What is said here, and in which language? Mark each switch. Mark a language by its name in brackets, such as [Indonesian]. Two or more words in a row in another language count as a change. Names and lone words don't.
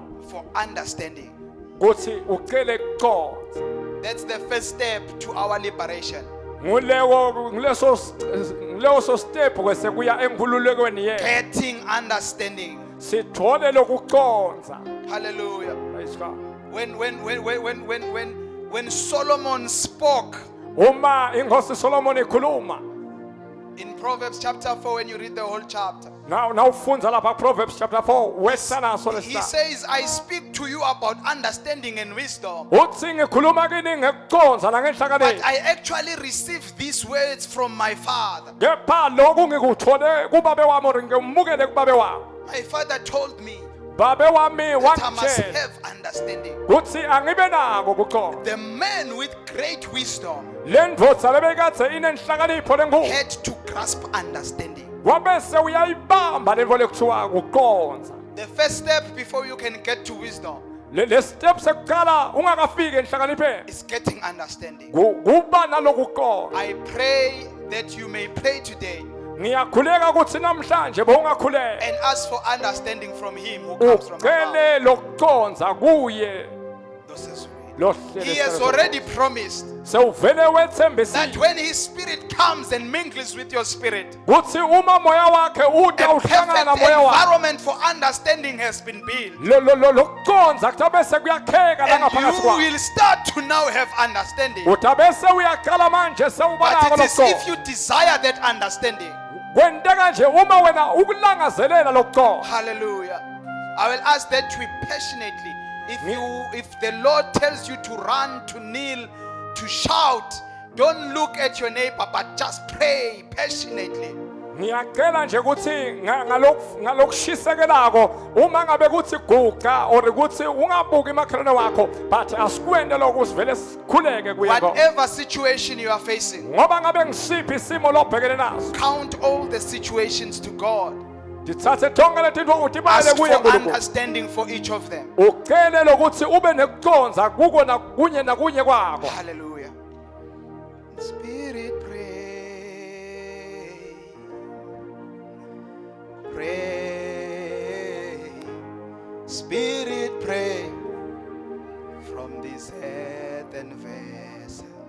[English] for understanding. [Swati] ukuthi ucele kuqonda. [English] That's the first step to our liberation. [Swati] Nguleso step kwese kuya enkhululekweni yethu. [English] Getting understanding. [Swati] Sithole lokuqonda. [English] Hallelujah. Praise God. When Solomon spoke [Swati] Uma inkosi Solomon ikhuluma. [English] in Proverbs chapter 4, when you read the whole chapter, [Swati] Now ufunza lapha Proverbs chapter 4 wesana so [English] he says, I speak to you about understanding and wisdom. [Swati] uthi ngikhuluma kini ngekuqonda [English] But [Swati] nangenhlakanipho. [English] I actually received these words from my father. [Swati] Kepha lokhu ngikuthole kubabe wami or ngimukele kubabe wami. [English] My father told me [Swati] Babe wami [English] that I must [Swati] wangitshela [English] have understanding. [Swati] kuthi angibe nako ukuqonda. [English] The man with great wisdom [Swati] Lendvodza lebekathe inenhlakanipho lenkulu. [English] had to grasp understanding. [Swati] Wabese uyayibamba lento lekuthiwa ukuqonda. [English] The first step before you can get to wisdom [Swati] le steps ekukala ungakafiki enhlakanipheni [English] is getting understanding. [Swati] kuba nalokuqonda. [English] I pray that you may pray today [Swati] Ngiyakhuleka ukuthi namhlanje bowungakhuleka [English] and ask for understanding from Him who comes from above. [Swati] ucele lokuconza kuye [English] This is real. [Swati] lo [English] He has already promised [Swati] sewuvele wethembisile [English] that when His Spirit comes and mingles with your spirit, [Swati] kuthi uma moya wakhe uda [English] a [Swati] uhlangana [English] perfect [Swati] moya wakhe [English] environment for understanding has been built. [Swati] lokuconza kutabe sekuyakheka la [English] And [Swati] ngaphakathi [English] you [Swati] kwakho [English] will start to now have understanding. [Swati] utabe sewuyaqala manje [English] But [Swati] sewubanako [English] it is if [Swati] lokuconza [English] you desire that understanding. [Swati] kwenteka nje uma wena ukulangazelela lokuconza. [English] Hallelujah. I will ask that we passionately, if the Lord tells you to run, to kneel, to shout, don't look at your neighbor, but just pray passionately. [Swati] Ngiyacela nje ukuthi ngalokushisekelako uma ngabe kuthi guqa or ukuthi ungabuki emakhaleni wakho but asikwende lokho sivele sikhuleke kuyeko [English] Whatever situation you are facing, [Swati] ngoba ngabe ngisiphi isimo lobhekene naso [English] count all the situations to God. [Swati] dithathe tonke letinto utibale [English] Ask [Swati] kuye [English] for [Swati] uNkulunkulu [English] understanding for each of them. [Swati] ucele lokuthi ube nekuconza kuko nakunye kwakho. [English] Hallelujah. Spirit, pray. Spirit, pray from this earthen vessel.